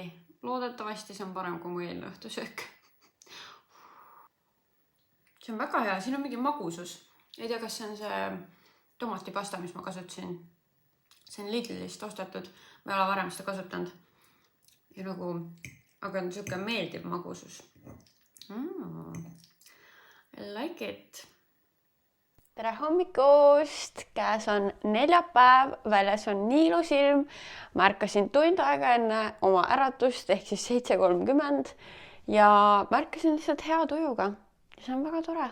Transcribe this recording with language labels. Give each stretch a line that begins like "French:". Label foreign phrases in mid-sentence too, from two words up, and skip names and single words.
Estonian: Loodetavasti see on parem kui mu eelne õhtusöök. See on väga hea, siin on mingi magusus. Ei tea, kas see on see tomatipasta, mis ma kasutasin. See on Lidlist ostetud. Ma ei ole varem seda kasutanud. Ja nagu, aga on siuke meeldiv magusus.
English: I like it.
Estonian: Tere hommikust! Käes on neljapäev, väljas on nii ilus ilm. Ma ärkasin tund aega enne oma äratust ehk siis 7:30 ja märkasin lihtsalt hea tujuga. See on väga tore.